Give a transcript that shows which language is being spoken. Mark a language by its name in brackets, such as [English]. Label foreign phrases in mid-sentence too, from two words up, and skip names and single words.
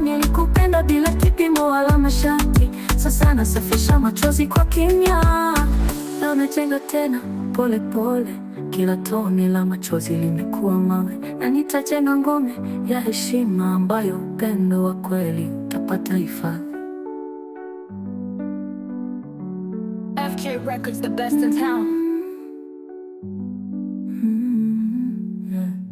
[Swahili] Nilikupenda bila kipimo wala masharti, sasa nasafisha machozi kwa kimya. Na najenga tena pole pole, kila tone la machozi limekuwa mawe, na nitajenga ngome ya heshima ambayo upendo wa kweli utapata hifadhi. [English] F K Records, the best in town. Mm, yeah.